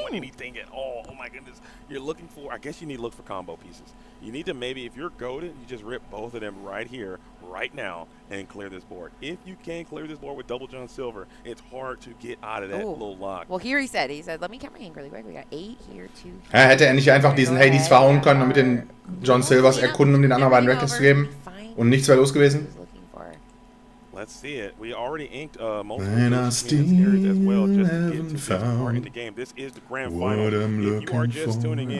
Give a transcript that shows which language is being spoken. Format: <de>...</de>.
<en>Not doing anything at all. Oh my goodness, you're looking for. I guess you need to look for combo pieces. You need to maybe, if you're goated, you just rip both of them right here, right now, and clear this board. If you can clear this board with double John Silver, it's hard to get out of that little lock. Well, here he said, let me count my hand really quick. We got 8 here, 2.</en> <de>Hätte er nicht einfach diesen Hades verhauen können und mit den John Silvers erkunden, um den anderen beiden Reckless zu geben? Und nichts wäre los gewesen?</de> <en>Let's see it. We already inked multiple carries as well just to get to this part in the game. This is the grand final. If you are just tuning in,</en>